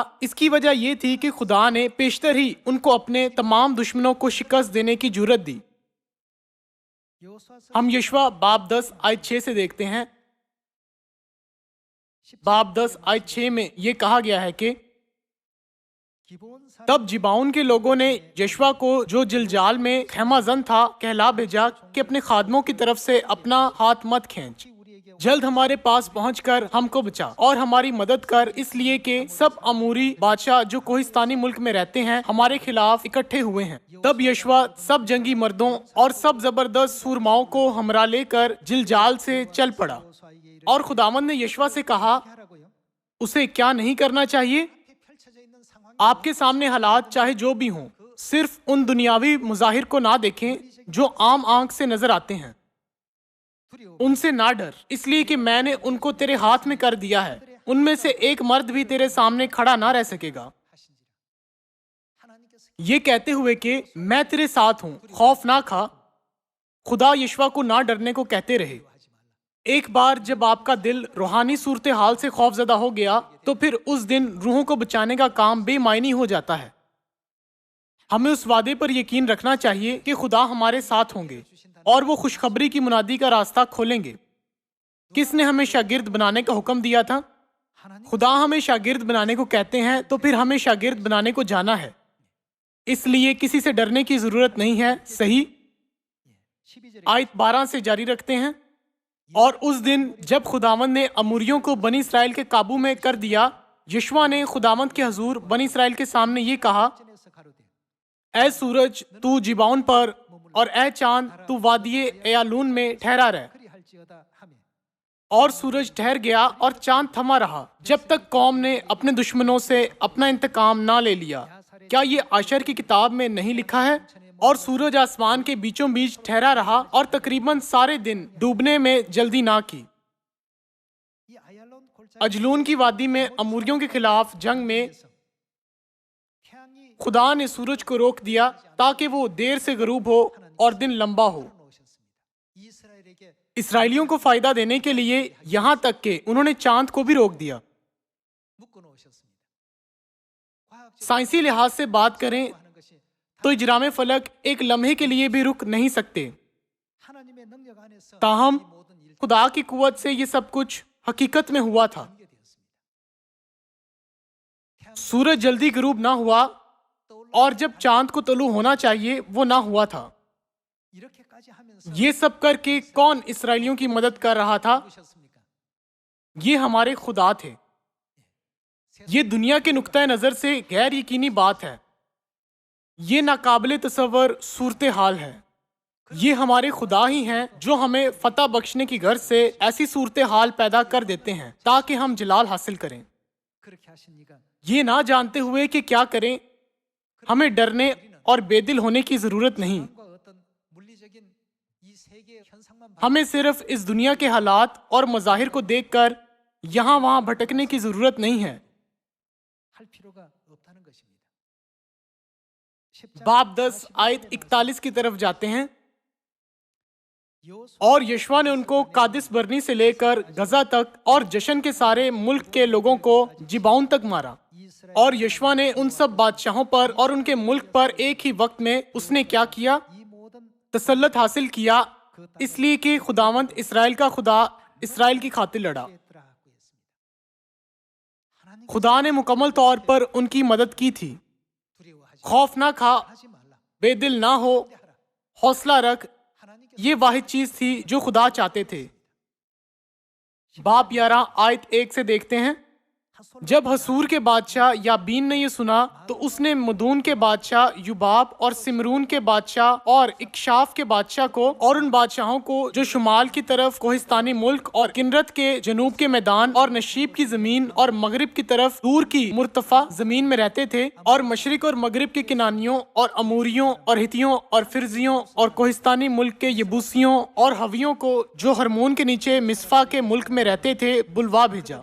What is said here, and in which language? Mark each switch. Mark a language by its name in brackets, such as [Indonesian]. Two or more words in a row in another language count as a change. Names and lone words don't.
[Urdu] اس کی وجہ یہ تھی کہ خدا نے پیشتر ہی ان کو اپنے تمام دشمنوں کو شکست دینے کی جرأت دی. 여호수아서 ہم یشوع باب 10 آیت 6 سے دیکھتے ہیں۔ باب 10 آیت 6 میں یہ کہا گیا ہے کہ [Korean] 기본 사 [Urdu] تب جبعون کے لوگوں نے یشوع کو، جو جلجال میں خیمہ زن تھا، کہلا بھیجا کہ اپنے خادموں کی طرف سے اپنا ہاتھ مت کھینچ, [Korean] 우리에게 [Urdu] جلد ہمارے پاس پہنچ کر ہم کو بچا اور ہماری مدد کر، اس لیے کہ سب اموری بادشاہ جو کوہستانی ملک میں رہتے ہیں ہمارے خلاف اکٹھے ہوئے ہیں. تب یشوع سب جنگی مردوں اور سب زبردست سورماؤں کو ہمراہ لے کر جلجال سے چل پڑا. [Korean] 여호수아에게 [Urdu] اور خداوند نے یشوع سے کہا, [Korean] 이렇게 하라고요. [Urdu] اسے کیا نہیں کرنا چاہیے? [Korean] 앞에 펼쳐져 있는 상황이 [Urdu] آپ کے سامنے حالات چاہے جو بھی ہوں، صرف ان دنیاوی مظاہر کو نہ دیکھیں جو عام آنکھ سے نظر آتے ہیں. [Korean] 두려워 [Urdu] ان سے نہ ڈر، اس لیے کہ میں نے ان کو تیرے ہاتھ میں کر دیا ہے. ان میں سے ایک مرد بھی تیرے سامنے کھڑا نہ رہ سکے گا. [Korean] 하신지라. 하나님께서 [Urdu] یہ کہتے ہوئے کہ میں تیرے ساتھ ہوں، خوف نہ کھا، خدا یشوع کو نہ ڈرنے کو کہتے رہے. [Korean] 하지 말라. [Urdu] ایک بار جب آپ کا دل روحانی صورت حال سے خوف زدہ ہو گیا، تو پھر اس دن روحوں کو بچانے کا کام بے معنی ہو جاتا ہے. ہمیں اس وعدے پر یقین رکھنا چاہیے کہ خدا ہمارے ساتھ ہوں گے اور وہ خوشخبری کی منادی کا راستہ کھولیں گے. کس نے ہمیں شاگرد بنانے کا حکم دیا تھا? [Korean] 하나님 [Urdu] خدا ہمیں شاگرد بنانے کو کہتے ہیں، تو پھر ہمیں شاگرد بنانے کو جانا ہے. اس لیے کسی سے ڈرنے کی ضرورت نہیں ہے. सही। [Korean] 12절에 [Urdu] آیت 12 سے جاری رکھتے ہیں. اور اس دن جب خداوند نے اموریوں کو بنی اسرائیل کے قابو میں کر دیا، یشوع نے خداوند کے حضور بنی اسرائیل کے سامنے یہ کہا, [Korean] 전에서 가로되 [Urdu] اے سورج تو جبعون پر اور اے چاند تو وادئ ایالون میں ٹھہرا رہ. [Korean] 그리할지어다 하며 [Urdu] اور سورج ٹھہر گیا اور چاند تھما رہا، جب تک قوم نے اپنے دشمنوں سے اپنا انتقام نہ لے لیا. کیا یہ آشر کی کتاب میں نہیں لکھا ہے؟ اور سورج آسمان کے بیچوں بیچ ٹھہرا رہا اور تقریباً سارے دن ڈوبنے میں جلدی نہ کی. [Korean] 이 아얄론 골짜기 [Urdu] اجلون کی وادی میں اموریوں کے خلاف جنگ میں [Korean] 태양이 [Urdu] خدا نے سورج کو روک دیا تاکہ وہ دیر سے غروب ہو اور دن لمبا ہو. [Korean] 놓으셨습니다. 이스라엘에게 [Urdu] اسرائیلیوں کو فائدہ دینے کے لیے یہاں تک کہ انہوں نے چاند کو بھی روک دیا. [Korean] 묶어 놓으셨습니다. 과학적으로 [Urdu] سائنسی لحاظ سے بات کریں [Korean] 하는 것이 [Urdu] تو اجرام فلک ایک لمحے کے لیے بھی رک نہیں سکتے. [Korean] 하나님의 능력 안에서 [Urdu] ताहम [Korean] 이 모든 일 [Urdu] خدا کی قوت سے یہ سب کچھ حقیقت میں ہوا تھا. [Korean] 전개되었습니다. [Urdu] سورج جلدی غروب نہ ہوا اور جب چاند کو طلوع ہونا چاہیے وہ نہ ہوا تھا. [Korean] 이렇게까지 하면서 [Urdu] یہ سب کر کے کون اسرائیلیوں کی مدد کر رہا تھا? [Korean] 보셨습니까? [Urdu] یہ ہمارے خدا تھے. یہ دنیا کے نقطۂ نظر سے غیر یقینی بات ہے. یہ ناقابل تصور صورت حال ہے. یہ ہمارے خدا ہی ہیں جو ہمیں فتح بخشنے کی غرض سے ایسی صورت حال پیدا کر دیتے ہیں تاکہ ہم جلال حاصل کریں. [Korean] 그렇게 하시니까 [Urdu] یہ نہ جانتے ہوئے کہ کیا کریں، ہمیں ڈرنے اور بے دل ہونے کی ضرورت نہیں. [Korean] 과 어떤 물리적인 이 세계 현상만 [Urdu] ہمیں صرف اس دنیا کے حالات اور مظاہر کو دیکھ کر یہاں وہاں بھٹکنے کی ضرورت نہیں ہے. [Korean] 할 필요가 없다는 것입니다. 10장 [Urdu] باب 10 آیت 41 کی طرف جاتے ہیں. 여호수아 اور یشوع نے ان کو قادس برنیع سے لے کر غزہ تک اور جشن کے سارے ملک کے لوگوں کو جبعون تک مارا. 이스라엘 اور یشوع نے ان سب بادشاہوں پر اور ان کے ملک پر ایک ہی وقت میں اس نے کیا کیا? [Korean] 이 모든 [Urdu] تسلط حاصل کیا، اس لیے کہ خداوند اسرائیل کا خدا اسرائیل کی خاطر لڑا. [Korean] 했더라 하고 했습니다. 하나님 [Urdu] خدا نے مکمل طور پر ان کی مدد کی تھی. [Korean] 두려워하지 [Urdu] خوف نہ کھا, [Korean] 하지 말라. [Urdu] بے دل نہ ہو, [Korean] 하라. [Urdu] حوصلہ رکھ. [Korean] 하나님께서 [Urdu] یہ واحد چیز تھی جو خدا چاہتے تھے. باب 11 آیت 1 سے دیکھتے ہیں. جب حصور کے بادشاہ یابین نے یہ سنا تو اس نے مدون کے بادشاہ یوباب اور سمرون کے بادشاہ اور اکشاف کے بادشاہ کو اور ان بادشاہوں کو جو شمال کی طرف کوہستانی ملک اور کنرت کے جنوب کے میدان اور نشیب کی زمین اور مغرب کی طرف دور کی مرتفع زمین میں رہتے تھے اور مشرق اور مغرب کے کنعانیوں اور اموریوں اور حتیوں اور فرزیوں اور کوہستانی ملک کے یبوسیوں اور حویوں کو جو حرمون کے نیچے مصفاہ کے ملک میں رہتے تھے بلوا بھیجا.